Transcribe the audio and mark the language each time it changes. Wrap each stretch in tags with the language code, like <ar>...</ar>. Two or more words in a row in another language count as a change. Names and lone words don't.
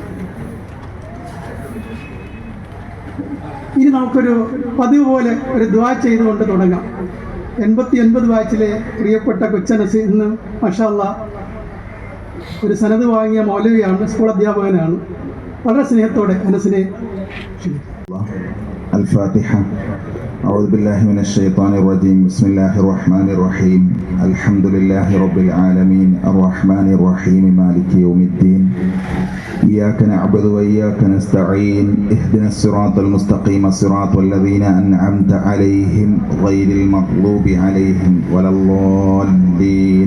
<ml>ഇനി നമുക്കൊരു പതിവ് പോലെ ഒരു ദുആ ചെയ്തുകൊണ്ട് തുടങ്ങാം. 89 ബാച്ചിലെ പ്രിയപ്പെട്ട കൊച്ചനസ് ഇന്ന്</ml> <ar>ما شاء الله</ar> <ml>ഒരു സനത് വാങ്ങിയ മൗലവിയാണ്, സ്കൂൾ അധ്യാപകനാണ്. വളരെ സ്നേഹത്തോടെ അനസിനെ</ml> <ar>الفاتحة. أعوذ بالله من الشيطان الرجيم. بسم الله الرحمن الرحيم. الحمد لله رب العالمين الرحمن الرحيم مالك يوم الدين. إياك نعبد وإياك نستعين. اهدنا الصراط المستقيم صراط الذين أنعمت عليهم غير المغضوب عليهم ولا الضالين.</ar>